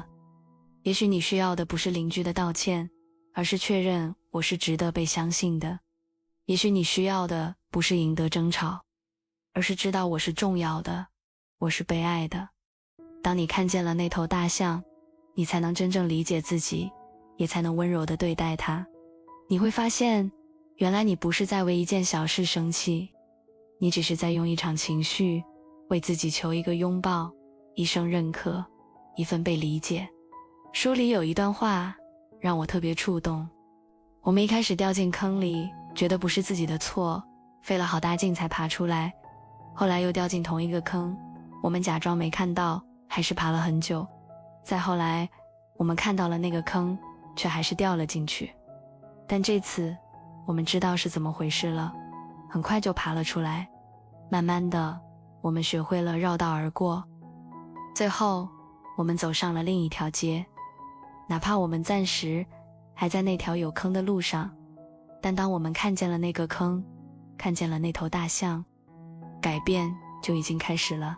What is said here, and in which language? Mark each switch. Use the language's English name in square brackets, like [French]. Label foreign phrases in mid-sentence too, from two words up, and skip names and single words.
[Chinese] 也許你需要的不是鄰居的道歉，而是確認我是值得被相信的。也許你需要的不是贏得爭吵，而是知道我是重要的，我是被愛的。當你看見了那頭大象，你才能真正理解自己，也才能溫柔地對待它。你會發現，原來你不是在為一件小事生氣，你只是在用一場情緒為自己求一個擁抱，一聲認可，一份被理解。書裡有一段話讓我特別觸動。我們一開始掉進坑裡，覺得不是自己的錯，費了好大勁才爬出來。後來又掉進同一個坑，我們假裝沒看到，還是爬了很久。再後來，我們看到了那個坑，卻還是掉了進去。但這次，我們知道是怎麼回事了，很快就爬了出來。慢慢的，我們學會了繞道而過。最後，我們走上了另一條街。哪怕我們暫時還在那條有坑的路上，但當我們看見了那個坑，看見了那頭大象，改變就已經開始了。